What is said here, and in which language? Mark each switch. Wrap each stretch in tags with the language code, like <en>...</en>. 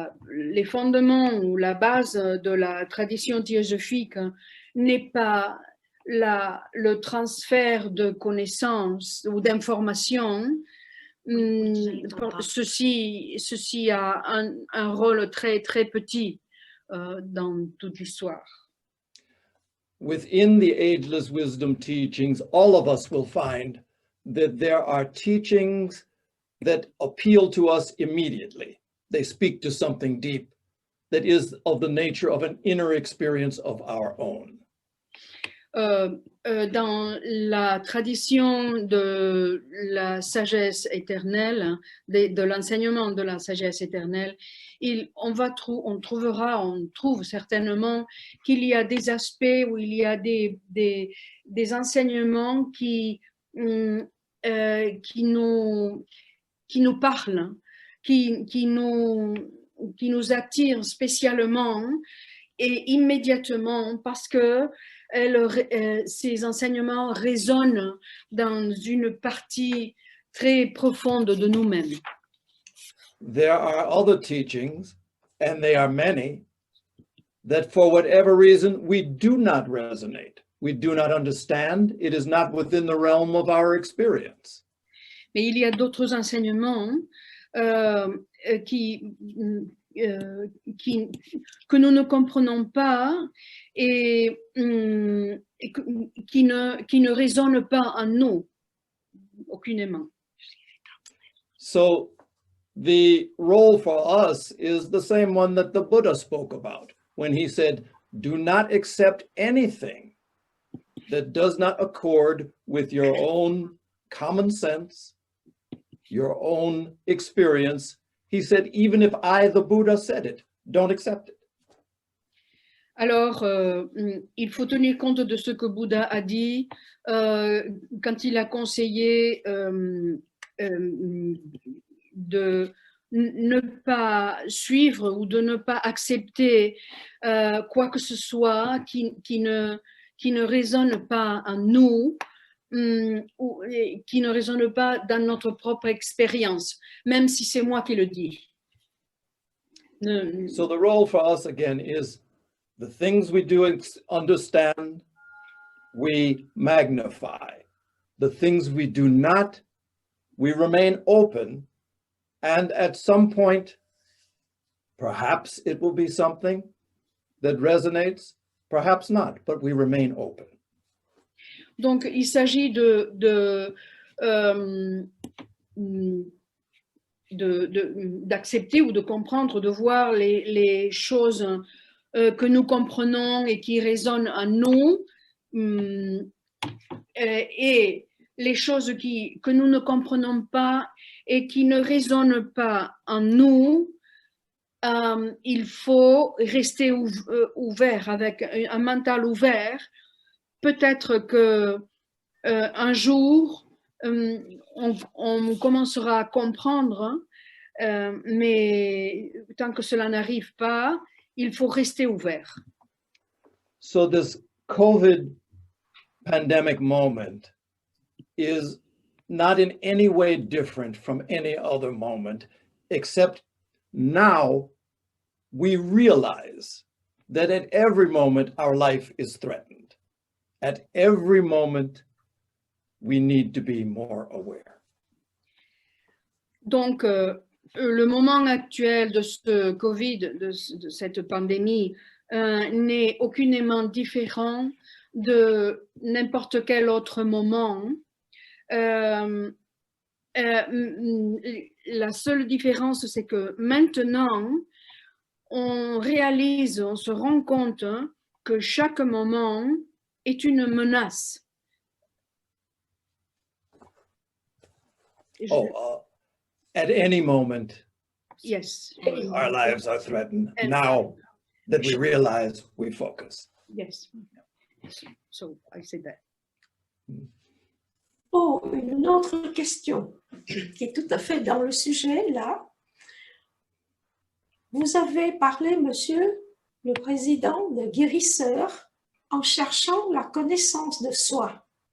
<fr>Les fondements ou la base de la tradition théosophique n'est pas le transfert de connaissances ou d'informations. Ceci a un rôle très, très petit dans toute l'histoire.</fr> <en>Within the ageless wisdom teachings, all of us will find that there are teachings that appeal to us immediately. They speak to something deep that is of the nature of an inner experience of our own.</en> <fr>Dans la tradition de la sagesse éternelle, de l'enseignement de la sagesse éternelle, on trouve certainement qu'il y a des aspects où il y a des enseignements qui nous parlent, qui nous attirent spécialement et immédiatement parce que ces enseignements résonnent dans une partie très profonde de nous-mêmes.</fr> <en>There are other teachings, and they are many, that for whatever reason we do not resonate. We do not understand. It is not within the realm of our experience.</en> <fr>Mais il y a d'autres enseignements que nous ne comprenons pas et qui ne résonnent pas en nous aucunement.</fr> <en>So the role for us is the same one that the Buddha spoke about when he said, do not accept anything that does not accord with your own common sense, your own experience. He said, even if I, the Buddha, said it, don't accept it.</en> <fr>Alors, il faut tenir compte de ce que Bouddha a dit quand il a conseillé de ne pas suivre ou de ne pas accepter quoi que ce soit qui ne résonne pas en nous ou qui ne résonne pas dans notre propre expérience, même si c'est moi qui le dis.</fr> <en>So the role for us again is the things we do understand, we magnify. The things we do not, we remain open. And at some point, perhaps it will be something that resonates, perhaps not, but we remain open.</en> <fr>Donc, il s'agit d'accepter ou de comprendre, de voir les choses que nous comprenons et qui résonnent en nous et les choses que nous ne comprenons pas et qui ne résonnent pas en nous. Il faut rester ouvert, avec un mental ouvert. Peut-être que un jour, on commencera à comprendre, mais tant que cela n'arrive pas, il faut rester ouvert.</fr> <en>So this COVID pandemic moment is not in any way different from any other moment, except now we realize that at every moment our life is threatened. At every moment, we need to be more aware.</en> <fr>Donc, le moment actuel de ce Covid, de cette pandémie, n'est aucunement différent de n'importe quel autre moment. La seule différence, c'est que maintenant, on réalise, on se rend compte que chaque moment est une menace.</fr> <en>At any moment, Yes. our lives are threatened. And- Now that we realize, we focus. Yes. So I said that.</en> <fr>Oh, une autre question qui est tout à fait dans le sujet, là. Vous avez parlé, monsieur le Président, de guérisseur en cherchant la connaissance de soi.</fr>